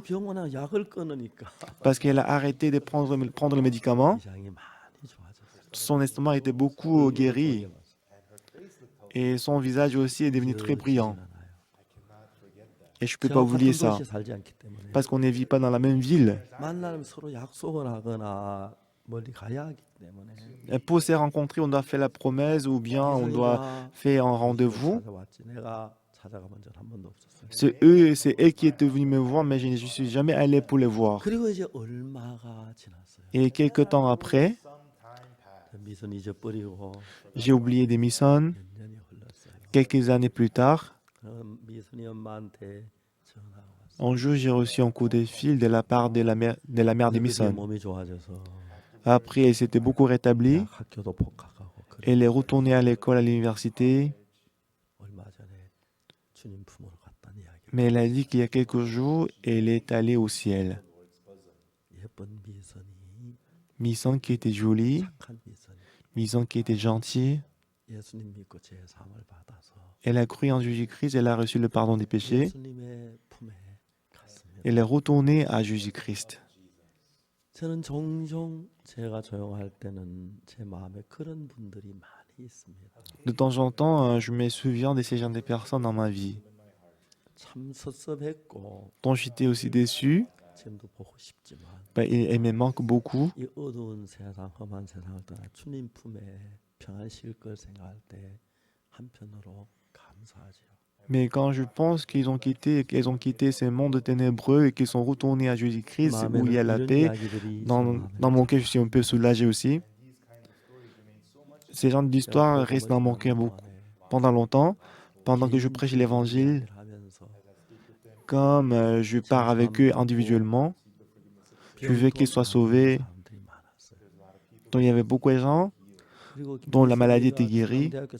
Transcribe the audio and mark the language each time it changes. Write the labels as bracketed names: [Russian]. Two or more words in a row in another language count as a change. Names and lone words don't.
[Korean] 병원에 약을 끊으니까 [French] Parce qu'elle a arrêté de prendre le médicament. [Korean] 위장이 많이 좋아졌어요. [French] Son estomac était beaucoup guéri. Et son visage aussi est devenu très brillant. Et je ne peux pas oublier ça. [Korean] 도시에 살지 않기 때문에 [French] Parce qu'on ne vit pas dans la même ville. [Korean] 만나면 서로 약속을 하거나 멀리 가야 하기 때문에 [French] Et pour se rencontrer, on doit faire la promesse ou bien on doit [Korean] 미선이가 [French] faire un rendez-vous. [Korean] 찾아왔지. 내가 찾아가본 적 한 번도 없었어요. [French] C'est eux qui étaient venus me voir, mais je ne suis jamais allé pour les voir. [Korean] 그리고 이제 얼마가 지났어요. [French] Et quelques temps après, [Korean] 미선 잊어버리고 [French] j'ai oublié des Misson. [Korean] 몇 년이 흘렀어요. [French] Quelques années plus tard, [Korean] 그럼 미선이 엄마한테 전화가 왔어요. [French] un jour, j'ai reçu un coup de fil de la part de la mère de [Korean] 그때 [French] Misson. [Korean] 몸이 좋아져서 [French] Après, elle s'était beaucoup rétablie. [Korean] 대학 학교도 복학하고 그래. [French] Elle est retournée à l'école, à l'université. [Korean] 얼마 전에 주님 품으로 갔다는 이야기. [French] Mais elle a dit qu'il y a quelques jours, elle est allée au ciel. [Korean] 예쁜 미선이 [French] Misson qui était jolie, [Korean] 착한 미선이 [French] Misson qui était gentil. [Korean] 예수님 믿고 제 삶을 받아서 [French] Elle a cru en Jésus-Christ, elle a reçu le pardon des péchés. [Korean] 예수님의 품에 갔습니다. [French] Elle est retournée à Jésus-Christ. [Korean] 저는 종종 제가 조용할 때는 제 마음에 그런 분들이 많이 있습니다. [French] De temps en temps, je me souviens de ces genre de personnes dans ma vie, [Korean] 참 섭섭했고 [French] dont j'étais aussi déçu. [Korean] 지금도 보고 싶지만 [French] Bah, elle me manque beaucoup. [Korean] 이 어두운 세상, 험한 세상을 떠나 주님 품에 평안 쉴 걸 생각할 때 한편으로 감사하지요. [French] Mais quand je pense qu'elles ont quitté ce monde ténébreux et qu'ils sont retournés à Jésus-Christ où il y a la [Korean] 이런 [French] paix, [Korean] 이야기들이 제 [French] dans [Korean] 마음에 [French] mon cœur, je suis un peu soulagé aussi. Ces genres d'histoires restent dans mon cœur pendant longtemps, pendant que je prêche l'évangile, comme je pars avec eux individuellement. Je veux qu'ils soient sauvés. Donc il y avait beaucoup de gens dont la maladie était guérie.